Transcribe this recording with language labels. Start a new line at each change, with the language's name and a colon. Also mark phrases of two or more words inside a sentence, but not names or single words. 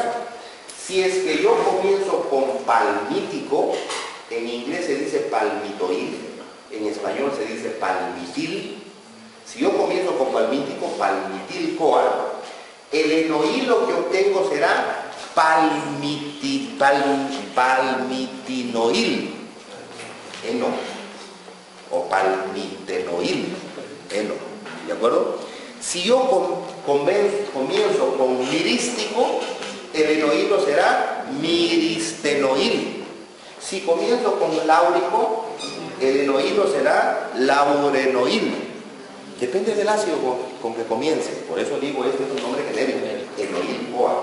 Spanish: Si es que yo comienzo con palmítico, en inglés se dice palmitoil, en español se dice palmitil. Si yo comienzo con palmítico, palmitil-CoA, el enoilo que obtengo será palmitinoil, eno, o palmitenoil, eno, ¿de acuerdo? Si yo comienzo con mirístico, el enoilo será miristenoil. Si comienzo con láurico, el enoilo será laurenoil. Depende del ácido con que comience. Por eso digo, este es un nombre genérico, enoil-CoA.